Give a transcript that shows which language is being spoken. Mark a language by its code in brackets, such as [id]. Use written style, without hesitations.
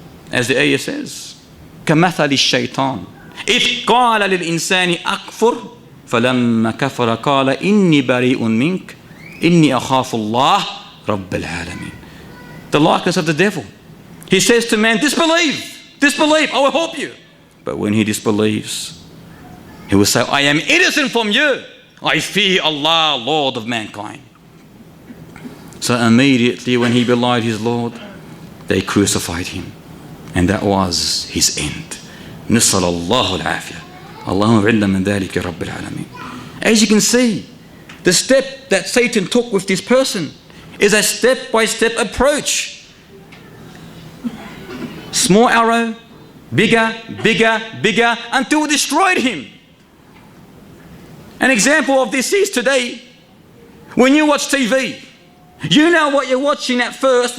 [en] As the ayah says, [ar] كَمَثَلِ الشَّيْطَانِ إِذْ قَالَ لِلْإِنسَانِ أَكْفُرْ فَلَمَّا كَفَرَ قَالَ إِنِّي بَرِيءٌ مِّنْكَ إِنِّي أَخَافُ اللَّهَ رَبَّ الْعَالَمِينَ. [en] The likeness of the devil. He says to man, disbelieve, I will help you. But when he disbelieves, he will say, I am innocent from you. I fear Allah, Lord of mankind. So immediately when he belied his Lord, they crucified him. And that was his end. [ar] نسأل الله العافية. اللهم بعدنا من ذلك رب العالمين. [en] As you can see, the step that Satan took with this person is a step-by-step approach. Small arrow, bigger, until it destroyed him. An example of this is today, when you watch TV, you know what you're watching at first.